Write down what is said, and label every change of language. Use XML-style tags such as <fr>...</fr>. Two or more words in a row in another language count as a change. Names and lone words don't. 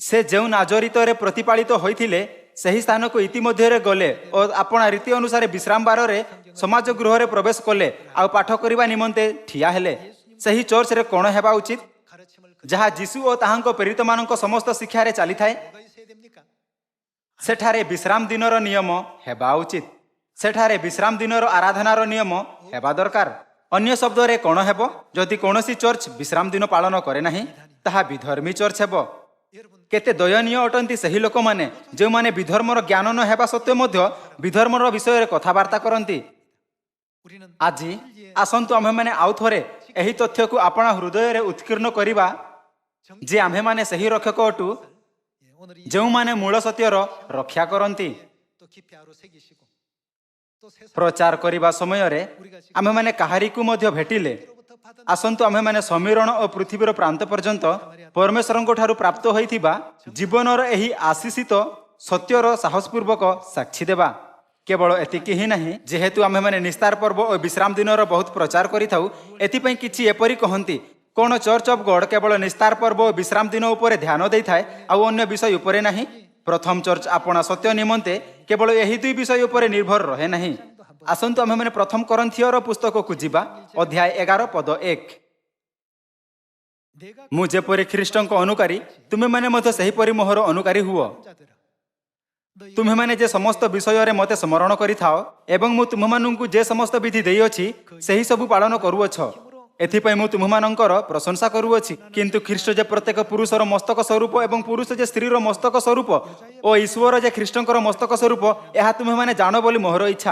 <or>ସେ ଯେଉଁ ନାଜରିତରେ ପ୍ରତିପାଳିତ ହୋଇଥିଲେ ସେହି ସ୍ଥାନକୁ ଇତିମଧ୍ୟରେ ଗଲେ ଓ ଆପଣା ରୀତି ଅନୁସାରେ ବିଶ୍ରାମ ବାରରେ ସମାଜ ଗୃହରେ ପ୍ରବେଶ କଲେ ଆଉ ପାଠ କରିବା ନିମନ୍ତେ ଠିଆ ହେଲେ। ସେହି ଚର୍ଚ୍ଚରେ କ'ଣ ହେବା ଉଚିତ?</or> <ko>가르침을</ko> <or>ଯାହା ଯୀଶୁ ଓ ତାହାଙ୍କ ପ୍ରେରିତମାନଙ୍କ ସମସ୍ତ ଶିକ୍ଷାରେ ଚାଲିଥାଏ।</or> <ko>뭐가 있어야 됩니까?</ko> <or>ସେଠାରେ ବିଶ୍ରାମ ଦିନର ନିୟମ ହେବା ଉଚିତ। ସେଠାରେ ବିଶ୍ରାମ ଦିନର ଆରାଧନାର ନିୟମ ହେବା ଦରକାର। ଅନ୍ୟ ଶବ୍ଦରେ କ'ଣ ହେବ? ଯଦି କୌଣସି ଚର୍ଚ୍ଚ ବିଶ୍ରାମ ଦିନ ପାଳନ କରେ ନାହିଁ, ତାହା ବିଧର୍ମୀ ଚର୍ଚ୍ଚ ହେବ।</or> <ko>여러분</ko> <or>କେତେ ଦୟନୀୟ ଅଟନ୍ତି ସେହି ଲୋକମାନେ ଯେଉଁମାନେ ବିଧର୍ମର ଜ୍ଞାନ ନ ହେବା ସତ୍ତ୍ୱେ ମଧ୍ୟ ବିଧର୍ମର ବିଷୟରେ କଥାବାର୍ତ୍ତା କରନ୍ତି।</or> <ko>우리는</ko> <or>ଆଜି ଆସନ୍ତୁ ଆମ୍ଭେମାନେ ଆଉ ଥରେ ଏହି ତଥ୍ୟକୁ ଆପଣା ହୃଦୟରେ ଉତ୍କୀର୍ଣ୍ଣ କରିବା ଯେ ଆମ୍ଭେମାନେ ସେହି ରକ୍ଷକ ଅଟୁ</or> <ko>예, 오늘 이</ko> <or>ଯେଉଁମାନେ ମୂଳ ସତ୍ୟର ରକ୍ଷା କରନ୍ତି।</or> <ko>또 깊이 하루 새기시고 또 세상</ko> <or>ପ୍ରଚାର କରିବା ସମୟରେ ଆମ୍ଭେମାନେ କାହାରିକୁ ମଧ୍ୟ ଭେଟିଲେ</or> <ko>로부터 받은</ko> <or>ଆସନ୍ତୁ ଆମ୍ଭେମାନେ ସମୀରଣ ଓ ପୃଥିବୀର ପ୍ରାନ୍ତ ପର୍ଯ୍ୟନ୍ତ ପରମେଶ୍ୱରଙ୍କ ଠାରୁ ପ୍ରାପ୍ତ ହୋଇଥିବା ଜୀବନର ଏହି ଆଶିଷିତ ସତ୍ୟର ସାହସପୂର୍ବକ ସାକ୍ଷୀ ଦେବା। କେବଳ ଏତିକି ହିଁ ନାହିଁ, ଯେହେତୁ ଆମ୍ଭେମାନେ ନିସ୍ତାର ପର୍ବ ଓ ବିଶ୍ରାମ ଦିନର ବହୁତ ପ୍ରଚାର କରିଥାଉ, ଏଥିପାଇଁ କିଛି ଏପରି କହନ୍ତି, କ'ଣ ଚର୍ଚ୍ଚ ଅଫ୍ ଗଡ୍ କେବଳ ନିସ୍ତାର ପର୍ବ ଓ ବିଶ୍ରାମ ଦିନ ଉପରେ ଧ୍ୟାନ ଦେଇଥାଏ ଆଉ ଅନ୍ୟ ବିଷୟ ଉପରେ ନାହିଁ? ପ୍ରଥମ ଚର୍ଚ୍ଚ ଆପଣା ସତ୍ୟ ନିମନ୍ତେ କେବଳ ଏହି ଦୁଇ ବିଷୟ ଉପରେ ନିର୍ଭର ରହେ ନାହିଁ। ଆସନ୍ତୁ ଆମ୍ଭେମାନେ ପ୍ରଥମ କରନ୍ଥିୟର ପୁସ୍ତକକୁ ଯିବା, ଅଧ୍ୟାୟ 11 ପଦ 1।</or> <ko>내가</ko> <or>ମୁଁ ଯେପରି ଖ୍ରୀଷ୍ଟଙ୍କ ଅନୁକାରୀ ତୁମେମାନେ ମଧ୍ୟ ସେହିପରି ମୋହର ଅନୁକାରୀ ହୁଅ।</or> <ko>자들아 너희</ko> <or>ତୁମେମାନେ ଯେ ସମସ୍ତ ବିଷୟରେ ମୋତେ ସ୍ମରଣ କରିଥାଅ ଏବଂ ମୁଁ ତୁମମାନଙ୍କୁ ଯେ ସମସ୍ତ ବିଧି ଦେଇଅଛି ସେହି ସବୁ ପାଳନ କରୁଅଛ, ଏଥିପାଇଁ ମୁଁ ତୁମମାନଙ୍କର ପ୍ରଶଂସା କରୁଅଛି। କିନ୍ତୁ ଖ୍ରୀଷ୍ଟ ଯେ ପ୍ରତ୍ୟେକ ପୁରୁଷର ମସ୍ତକ ସ୍ୱରୂପ ଏବଂ ପୁରୁଷ ଯେ ସ୍ତ୍ରୀର ମସ୍ତକ ସ୍ୱରୂପ ଓ ଈଶ୍ୱର ଯେ ଖ୍ରୀଷ୍ଟଙ୍କର ମସ୍ତକ ସ୍ୱରୂପ, ଏହା ତୁମେମାନେ ଜାଣ ବୋଲି ମୋହର ଇଚ୍ଛା।</or>